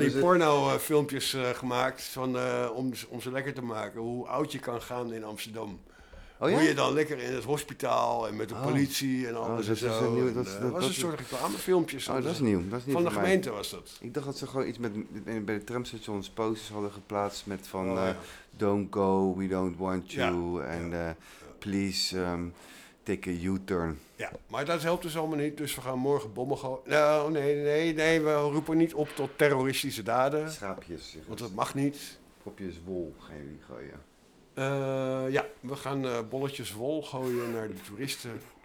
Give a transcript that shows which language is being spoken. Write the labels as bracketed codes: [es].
[nl] Van die pornofilmpjes gemaakt van, om ze lekker te maken. Hoe oud je kan gaan in Amsterdam. Oh, ja? Hoe je dan lekker in het hospitaal en met de politie en alles dat en zo. Is een nieuw, dat was dat, een soort reclamefilmpjes. Oh, dat is nieuw. Dat is nieuw van de gemeente was dat. Ik dacht dat ze gewoon iets bij de tramstations posters hadden geplaatst met van... [en] don't go, we don't want you, en please take a U-turn. [nl] Ja, maar dat helpt dus allemaal niet, dus we gaan morgen bommen gooien. Nou, nee, we roepen niet op tot terroristische daden. Schaapjes. Want dat mag niet. Propjes wol gaan jullie gooien. Ja, we gaan bolletjes wol gooien naar de toeristen.